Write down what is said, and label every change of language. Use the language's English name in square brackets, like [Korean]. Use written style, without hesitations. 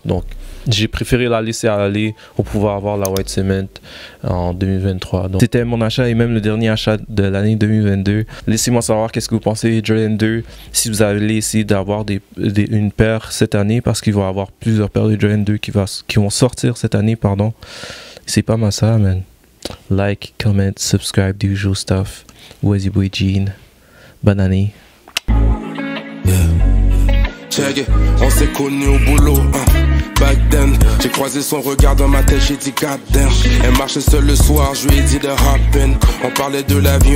[French] Donc, j'ai préféré la laisser aller pour pouvoir avoir la White Cement en 2023. Donc, c'était mon achat et même le dernier achat de l'année 2022. Laissez-moi savoir qu'est-ce que vous pensez des Jordan 2. Si vous allez essayer d'avoir une paire cette année, parce qu'il va y avoir plusieurs paires de Jordan 2 qui vont sortir cette année, pardon. C'est pas mal ça, man. [English] Like, comment, subscribe, the usual stuff. Was your boy Gene. [French] Bonne année. [English] Check it, [French] on s'est connus au boulot, [English] back then. [French] J'ai croisé son regard dans ma tête, j'ai dit [English] god damn. [French] Elle marchait seule le soir, je lui ai dit de [English] hop in. [French] On parlait de la vie,